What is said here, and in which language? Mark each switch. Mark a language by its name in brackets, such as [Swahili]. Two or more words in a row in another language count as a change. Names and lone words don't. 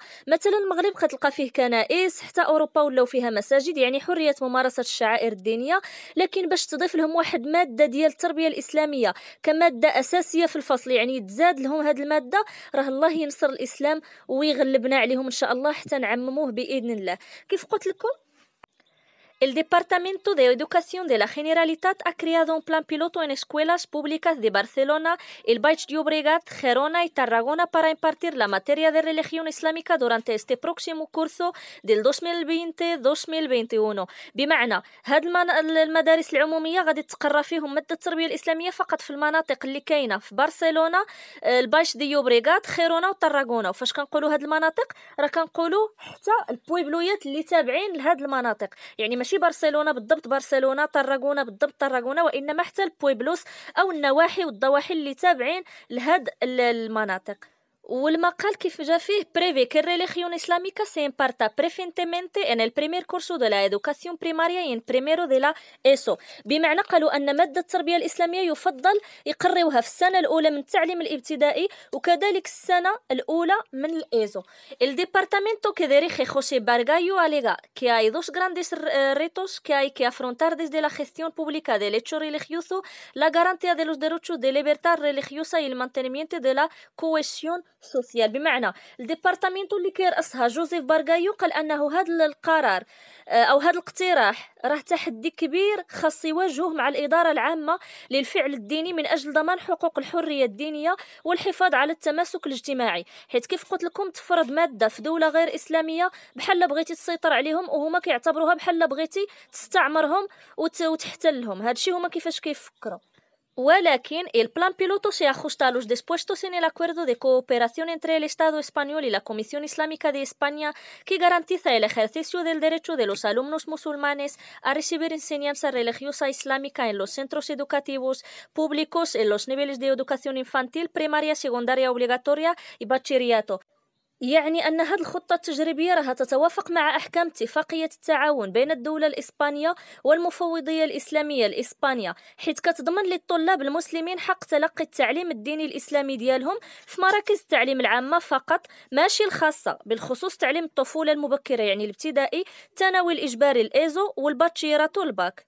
[Arabic] مثلا المغرب كتلقى فيه كنائس، حتى اوروبا ولاو فيها مساجد، يعني حريه ممارسه الشعائر الدينيه، لكن باش تضيف لهم واحد ماده ديال التربيه الاسلاميه كماده اساسيه في الفصل، يعني يتزاد لهم هذه الماده، راه الله ينصر الاسلام ويغلبنا عليهم ان شاء الله حتى نعمموه باذن الله. كيف قلت لكم [Spanish] el Departamento de Educación de la Generalitat ha creado un plan piloto en escuelas públicas de Barcelona, el Baix Llobregat, Gerona y Tarragona para impartir la materia de religión islámica durante este próximo curso del 2020-2021. [Arabic] بمعنى هاد المدارس العمومية غادي تقرى فيهم مادة التربية الإسلامية فقط في المناطق اللي كاينة في برشلونة، البايش دي يوبريغات، خيرونا وطراغونا. وفاش كنقولوا هاد المناطق راه كنقولوا حتى البويبلويات اللي تابعين لهاد المناطق، يعني ماشي برشلونة بالضبط برشلونة، طراغونا بالضبط طراغونا، وإنما حتى البويبلوس أو النواحي والضواحي اللي تابعين لهاد المناطق. والمقال كيف جا فيه [Spanish] prevé que religión islámica se imparta preferentemente en el primer curso de la educación primaria y en primero de la ESO. [Arabic] بمعنى قالوا أن مادة التربية الإسلامية يفضل يقرروها في السنة الأولى من التعليم الابتدائي وكذلك السنة الأولى من الإيزو. [Spanish] El departamento que dirige José Bargallo alega que hay dos grandes retos que hay que afrontar desde la gestión pública del hecho religioso, la garantía de los derechos de libertad religiosa y el mantenimiento de la cohesión سوسيال. [Arabic] بمعنى الديبارتامينتو اللي كيرأسها جوزيف بارغايو قال انه هذا القرار او هذا الاقتراح راه تحدي كبير خاص يواجهوه مع الإدارة العامة للفعل الديني من اجل ضمان حقوق الحرية الدينية والحفاظ على التماسك الاجتماعي، حيت كيف قلت لكم تفرض مادة في دولة غير إسلامية بحال بغيتي تسيطر عليهم وهما كيعتبروها بحال بغيتي تستعمرهم وتحتلهم. هادشي هما كيفاش كيفكروا. [Spanish] ولكن el plan piloto se ajusta a los dispuestos en el acuerdo de cooperación entre el Estado español y la Comisión Islámica de España, que garantiza el ejercicio del derecho de los alumnos musulmanes a recibir enseñanza religiosa islámica en los centros educativos públicos en los niveles de educación infantil, primaria, secundaria obligatoria y bachillerato. [Arabic] يعني أن هذه الخطة التجريبية راها تتوافق مع أحكام اتفاقية التعاون بين الدولة الإسبانية والمفوضية الإسلامية الإسبانية، حيث كتضمن للطلاب المسلمين حق تلقي التعليم الديني الإسلامي ديالهم في مراكز التعليم العامة فقط، ماشي الخاصة، بالخصوص تعليم الطفولة المبكرة يعني الابتدائي، الثانوي الإجباري الإيزو والباتشيراتو الباك.